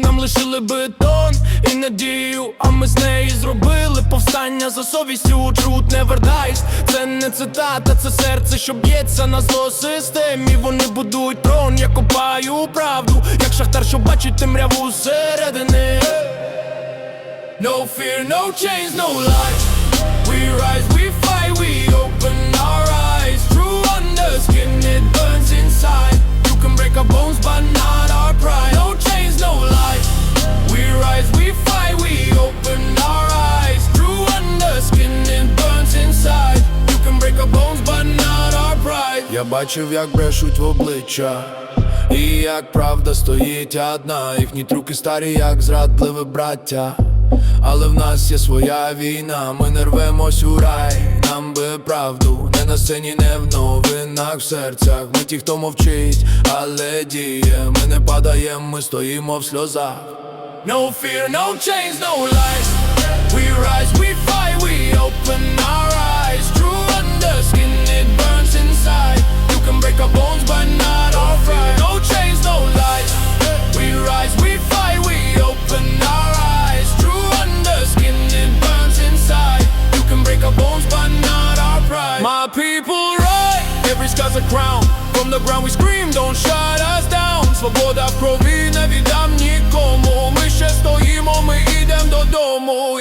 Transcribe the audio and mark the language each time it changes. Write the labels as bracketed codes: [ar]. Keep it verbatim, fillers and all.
[uk] Нам лишили бетон і надію, а ми з неї зробили повстання за совістю. [en] Truth never dies, [uk] це не цитата, це серце, що б'ється на зло системі. Вони будують трон, я копаю правду, як шахтар, що бачить темряву зсередини. [en] No fear, no chains, no lies. We rise, we fight, we open our eyes. True under skin, it burns inside. You can break our bones, but not our pride. No chains, no lies. We rise, we fight, we open our eyes. True under skin, it burns inside. You can break our bones, but not our pride. [uk] Я бачив, як брешуть в обличчя, і як правда стоїть одна. Їхні трюки старі, як зрадливе браття. Але в нас є своя війна, ми не рвемось у рай, нам би правду. Не на сцені, не в новинах, в серцях. Ми ті, хто мовчить, але діє. Ми не падаєм, ми стоїмо в сльозах. [en] No fear, no chains, no lies. We rise, we fight, we open our eyes. True under skin, it burns inside. You can break our bones, but not our pride. No chains, no lies. We rise, we fight, we open our eyes. True under skin, it burns inside. You can break our bones, but not our pride. My people rise. Every scar's a crown. From the ground we scream, don't shut us down. [uk] Свобода в крові, не віддам нікому. Ми ще стоїмо, ми ідем додому.